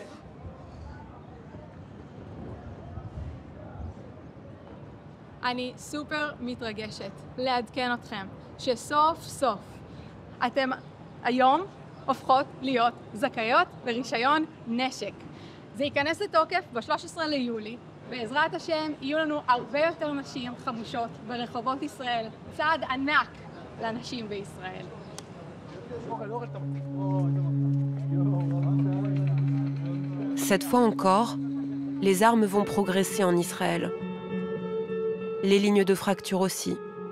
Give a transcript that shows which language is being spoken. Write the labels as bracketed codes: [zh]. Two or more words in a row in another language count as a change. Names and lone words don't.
[he] אני סופר מתרגשת לעדכן אתכם שסוף סוף אתם היום הופכות להיות זכאיות לרישיון נשק. זה ייכנס לתוקף ב-13 ליולי, בעזרת השם יהיו לנו הרבה יותר נשים חמושות ברחובות ישראל, צעד ענק לנשים בישראל. [fr] Cette fois encore, les armes vont progresser en Israël. Les lignes de fracture aussi.